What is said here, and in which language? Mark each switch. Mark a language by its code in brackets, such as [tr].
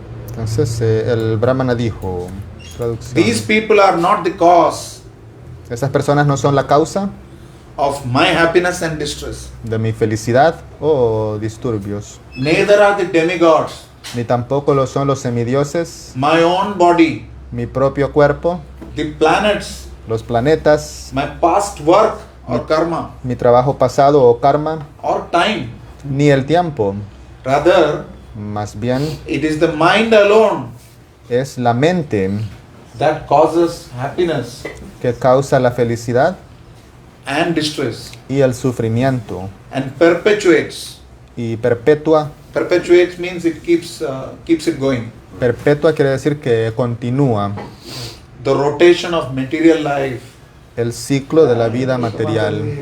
[es] Entonces el Brahmana dijo, traducción, [en] these people are not the cause [es] esas personas no son la causa [en] of my happiness and distress. [es] de mi felicidad o disturbios, [en] Neither are the demigods. [es] ni tampoco lo son los semidioses, [en] My own body, [es] mi propio cuerpo, [en] the planets, [es] los planetas, [en] my past work or karma [es] mi trabajo pasado o karma, [en] or time. [es] ni el tiempo. [en] Rather, [es] Más bien [en] it is the mind alone [es] es la mente [en] that causes happiness [es] que causa la felicidad [en] and distress [es] y el sufrimiento [en] and perpetuates. [es] y perpetua. [en] Perpetuates means it keeps it going. [es] Perpetua quiere decir que continúa [en] The rotation of material life. [es] el ciclo de la vida material.